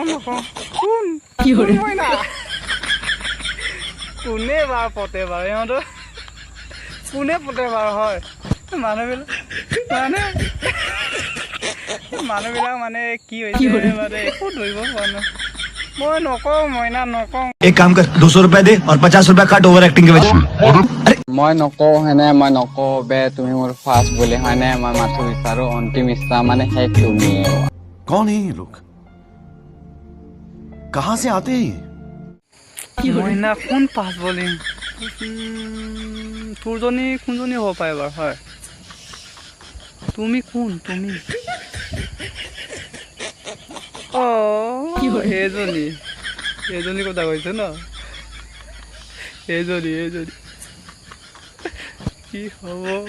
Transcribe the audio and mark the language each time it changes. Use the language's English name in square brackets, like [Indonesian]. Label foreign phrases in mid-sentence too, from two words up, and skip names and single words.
[Assamese] কোন মইনা? কোনে বাৰ পতে বাৰু ইহঁতৰ? কোনে পতে বাৰু? হয় মানুহবিলাক মানে কি হৈছে মানে একো ধৰিব পৰা নাই। মই নকওঁ মইনা নকওঁ। [Hindi] एक काम कर 200 रुपए दे और 50 रुपए काट [English] over acting [Hindi] के वजह। [Assamese] মই নকওঁ হেনে, মই নকওঁ বে তুমি মোৰ ফাৰ্ষ্ট বুলি হয়নে, মই মাথো বিচাৰো অন্তিম ইচ্ছা মানে শেষ তুমি। [Hindi] कौन है ये लोग? कहाँ से आते हैं ये? [Assamese] মইনা কোন পাঁচ বলিং? তোৰজনী কোনজনী হ'ব পাৰে বাৰু? হয় তুমি কোন? তুমি এইজনী কথা কৈছে ন? এইজনী কি হ'ব?